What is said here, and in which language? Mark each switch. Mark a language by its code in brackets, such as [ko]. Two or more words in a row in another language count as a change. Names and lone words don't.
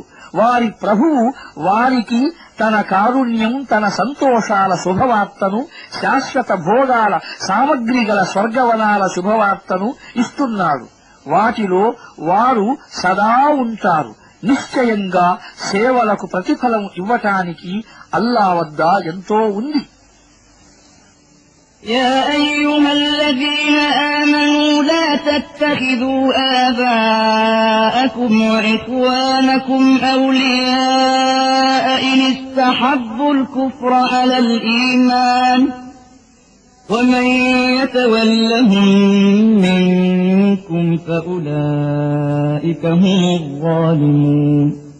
[te] వారి ప్రభువు వారికి తన కారుణ్యం, తన సంతోషాల శుభవార్తను, శాశ్వత భోగాల సామగ్రి గల స్వర్గవనాల శుభవార్తను ఇస్తున్నాడు. వాటిలో వారు సదా ఉంటారు. నిశ్చయంగా సేవలకు ప్రతిఫలం ఇవ్వటానికి అల్లా వద్ద ఎంతో ఉంది. [ar] يا أيها الذين آمنوا لا تتخذوا آباءكم وإخوانكم أولياء إن استحبوا الكفر على الإيمان ومن يتولهم منكم فأولئك هم الظالمون